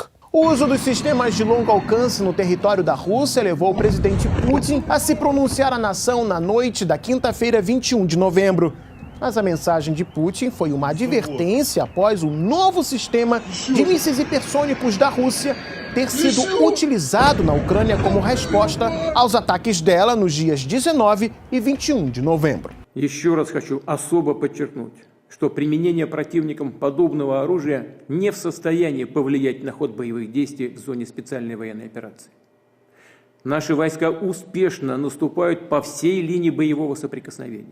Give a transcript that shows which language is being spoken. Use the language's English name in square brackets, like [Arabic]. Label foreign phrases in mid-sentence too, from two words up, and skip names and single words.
[Portuguese] O uso dos sistemas de longo alcance no território da Rússia levou o presidente Putin a se pronunciar à nação na noite da quinta-feira, 21 de novembro. Mas a mensagem de Putin foi uma advertência após o novo sistema de mísseis hipersônicos da Rússia ter sido utilizado na Ucrânia como resposta aos ataques dela nos dias 19 e 21 de novembro. [Russian] Еще раз хочу особо подчеркнуть, что применение противником подобного оружия не в состоянии повлиять на ход боевых действий в зоне специальной военной операции. Наши войска успешно наступают по всей линии боевого соприкосновения.